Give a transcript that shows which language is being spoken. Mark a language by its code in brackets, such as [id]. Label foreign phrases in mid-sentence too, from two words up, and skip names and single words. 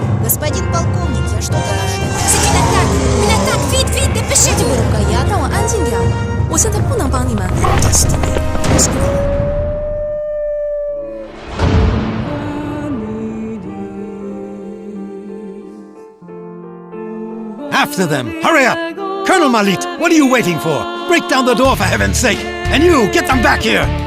[ru] Господин полковник, я что-то нашел. [fr] Vite, dépêchez-vous. [zh] 这个呀，让我安静点。我现在不能帮你们。 [en] After them! Hurry up! Colonel Malit, what are you waiting for? Break down the door for heaven's sake! And you, get them back here!